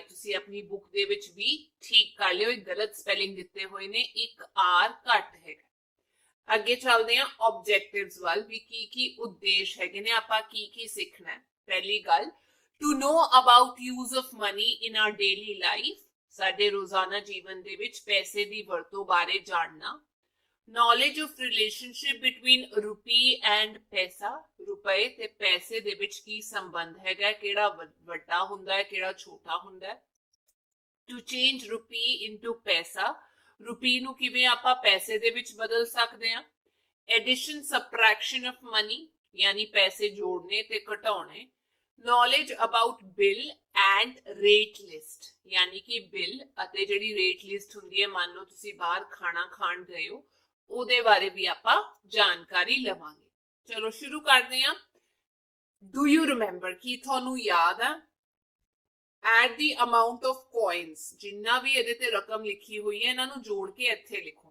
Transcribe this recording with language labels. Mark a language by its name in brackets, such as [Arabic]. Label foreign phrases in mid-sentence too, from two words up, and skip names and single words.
[Punjabi] ਤੁਸੀਂ ਆਪਣੀ ਬੁੱਕ ਦੇ ਵਿੱਚ ਵੀ ਠੀਕ ਕਰ ਲਿਓ, ਇੱਕ ਗਲਤ ਸਪੈਲਿੰਗ ਦਿੱਤੇ ਹੋਏ ਨੇ, ਇੱਕ R ਘੱਟ ਹੈਗਾ। ਅੱਗੇ ਚੱਲਦੇ ਹਾਂ ਆਬਜੈਕਟਿਵਸ ਵੱਲ ਵੀ ਕੀ ਉਦੇਸ਼ ਹੈਗੇ ਨੇ, ਆਪਾਂ ਕੀ ਸਿੱਖਣਾ ਹੈ। ਪਹਿਲੀ ਗੱਲ, [English] to know about use of money in our daily life, [Punjabi] ਸਾਡੇ ਰੋਜ਼ਾਨਾ ਜੀਵਨ ਦੇ ਵਿੱਚ ਪੈਸੇ ਦੀ ਵਰਤੋਂ ਬਾਰੇ ਜਾਣਨਾ। [English] knowledge of relationship between rupee and [Punjabi] ਪੈਸਾ, ਰੁਪਏ ਤੇ ਪੈਸੇ ਦੇ ਵਿੱਚ ਕੀ ਸੰਬੰਧ ਹੈਗਾ, ਕਿਹੜਾ ਵੱਡਾ ਹੁੰਦਾ ਹੈ ਕਿਹੜਾ ਛੋਟਾ ਹੁੰਦਾ ਹੈ। [English] to change rupee into [Punjabi] ਪੈਸਾ, ਰੁਪੀ ਨੂੰ ਕਿਵੇਂ ਆਪਾਂ ਪੈਸੇ ਦੇ ਵਿੱਚ ਬਦਲ ਸਕਦੇ ਹਾਂ। [English] addition subtraction of money, [Punjabi] ਯਾਨੀ ਪੈਸੇ ਜੋੜਨੇ ਤੇ ਘਟਾਉਣੇ। [English] knowledge about bill and rate list, [Punjabi] ਯਾਨੀ ਕਿ ਬਿੱਲ ਅਤੇ ਜਿਹੜੀ [English] rate list [Punjabi] ਹੁੰਦੀ ਹੈ, ਮੰਨ ਲਓ ਤੁਸੀਂ ਬਾਹਰ ਖਾਣਾ ਖਾਣ ਗਏ ਹੋ, ਉਹਦੇ ਬਾਰੇ ਵੀ ਆਪਾਂ ਜਾਣਕਾਰੀ ਲਵਾਂਗੇ। ਚਲੋ ਸ਼ੁਰੂ ਕਰਦੇ ਹਾਂ। [English] do you remember, [Punjabi] ਕੀ ਤੁਹਾਨੂੰ ਯਾਦ ਆ, [English] at the amount of coins, [Punjabi] ਜਿੰਨਾ ਵੀ ਇਹਦੇ ਤੇ ਰਕਮ ਲਿਖੀ ਹੋਈ ਹੈ ਇਹਨਾਂ ਨੂੰ ਜੋੜ ਕੇ ਇੱਥੇ ਲਿਖੋ।